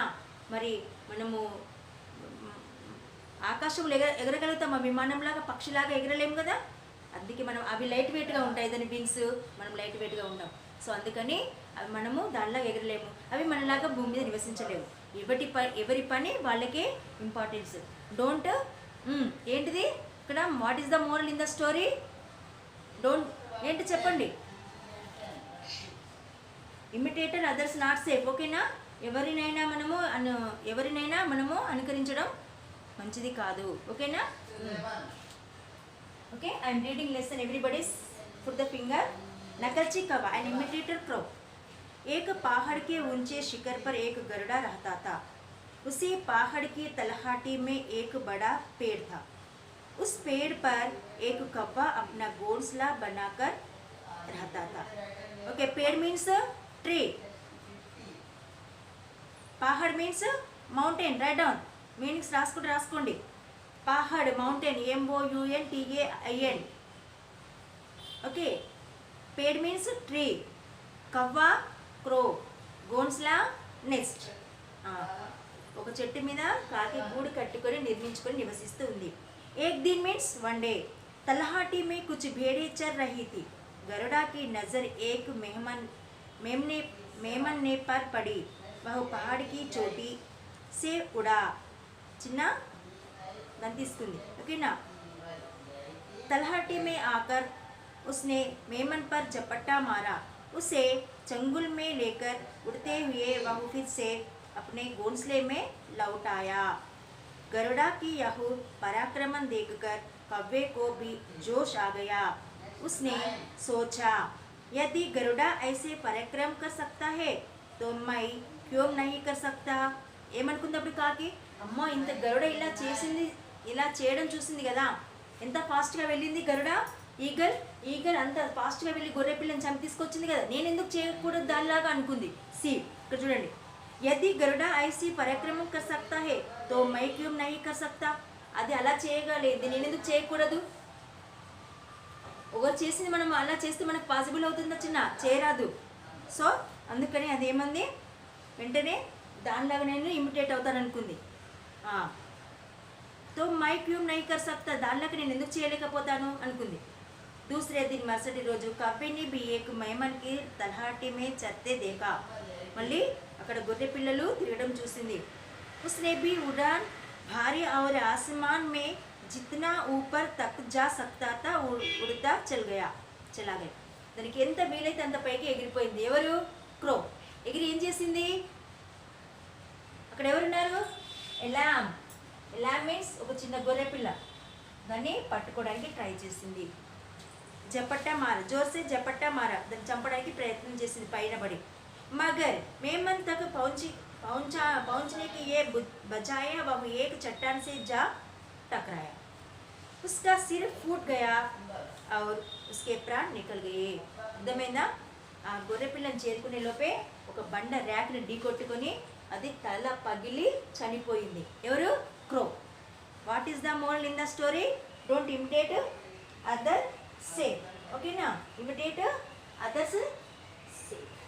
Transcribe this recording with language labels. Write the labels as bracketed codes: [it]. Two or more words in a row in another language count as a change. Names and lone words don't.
[te] మరి మనము ఆకాశంలో ఎగరగలుగుతాం, విమానంలాగా పక్షిలాగా ఎగరలేము కదా. అందుకే మనం అవి [en] light weight [te] ఉంటాయి, దాని వింగ్స్. మనం [en] light weight [te] ఉంటాం. సో అందుకని అవి మనము దానిలాగా ఎగరలేము. అవి మనలాగా భూమి మీద నివసించలేము. ఎవరి పని వాళ్ళకే ఇంపార్టెన్స్. [en] డోంట్ [te] ఏంటిది ఇక్కడ [en] what is the moral in the story? డోంట్ [te] ఏంటి చెప్పండి. [en] imitator others not safe. ఓకేనా? [te] ఎవరినైనా మనము అనుకరించడం మంచిది కాదు. ఓకేనా? [en] okay, I'm reading lesson. Everybody's put the finger. [hi] नकलची कौवा [en] an imitator crow. [hi] एक पहाड़ के ऊंचे शिखर पर एक गरुड़ा रहता था। उसी पहाड़ की तलहटी में एक बड़ा पेड़ था। उस पेड़ पर एक कौवा अपना घोंसला बनाकर रहता था। [en] okay, पेड़ means tree, पहाड़ means mountain. write down meanings राసుకోండి. पहाड़ माउंटेन MOUNTAIN. okay, पेड़ means tree, कव्वा crow, घोंसला nest. [te] ఒక చెట్టు మీద కాకి గూడు కట్టుకొని నిర్మించుకొని నివసిస్తూ ఉంది. [hi] एक दिन [en] means one day. [hi] तलहाटी में कुछ भेड़ें चर रही थी. गरुड़ा की नज़र एक मेमने पर पड़ी. वह पहाड़ की चोटी से उड़ा. [te] చిన్న గంతిస్తుంది. ఓకేనా? [hi] तलहाटी में आकर उसने मेमन पर झपट्टा मारा. उसे चंगुल में लेकर उड़ते हुए वह फिर से अपने घोंसले में लौट आया. गरुड़ा की यह पराक्रम देखकर कौवे को भी जोश आ गया. उसने सोचा, यदि गरुड़ा ऐसे पराक्रम कर सकता है तो मैं क्यों नहीं कर सकता. [te] ఏమనుకుందప్పుడు కాకి, అమ్మ ఇంత గరుడ ఇలా చేయడం చూసింది కదా, ఎంత ఫాస్ట్గా వెళ్ళింది గరుడ. ఈగల్ అంత ఫాస్ట్గా వెళ్ళి గొర్రె పిల్లని చంపి తీసుకొచ్చింది కదా, నేను ఎందుకు చేయకూడదు దానిలాగా అనుకుంది. [hi] సి [te] ఇక్కడ చూడండి, [hi] यदि गरुड़ा ऐसे पराक्रम कर सकता है तो मैं क्यों नहीं कर सकता. [te] అది అలా చేయగలేదు, నేను ఎందుకు చేయకూడదు. ఒకరు చేసింది మనం అలా చేస్తే మనకు పాసిబుల్ అవుతుందా చిన్న? చేయరాదు. సో అందుకని అదేమంది, వెంటనే దానిలాగా నేను ఇమిటేట్ అవుతాను అనుకుంది. [hi] तो मैं क्यों नहीं कर सकता, [te] దానిలాగా నేను ఎందుకు చేయలేకపోతాను అనుకుంది. [hi] दूसरे दिन [te] మరుసటి రోజు [hi] कव्वे ने भी एक मेमन की तलहटी में चरते देखा. [te] మళ్ళీ అక్కడ గొర్రె పిల్లలు తిరగడం చూసింది. [hi] उसने भी उड़ान भारी और आसमान में जितना ऊपर तक जा सकता था उड़ता चला गया. [te] దానికి ఎంత వీలైతే అంత పైకి ఎగిరిపోయింది. ఎవరు? క్రో. ఎగిరి ఏం చేసింది? అక్కడ ఎవరున్నారు? ఎలామ్. [en] a lamb means [te] ఒక చిన్న గొర్రె పిల్ల. దాన్ని పట్టుకోవడానికి ట్రై చేసింది. [hi] झपट्टा मारा, जोर से झपट्टा मारा, [te] దాన్ని చంపడానికి ప్రయత్నం చేసింది పైన పడి. [hi] मगर मेमन तक पहुंचने की ये बजाय वह एक चट्टान से जा टकराया. उसका सिर फूट गया और उसके प्राण निकल गए. [te] అర్థమైందా? ఆ గొర్రె పిల్లని చేరుకునే లోపే ఒక బండ ర్యాక్ని ఢీకొట్టుకొని అది తల పగిలి చనిపోయింది. ఎవరు? క్రో. [en] what is the moral in the story? don't imitate other say. Okay now, imitate others say.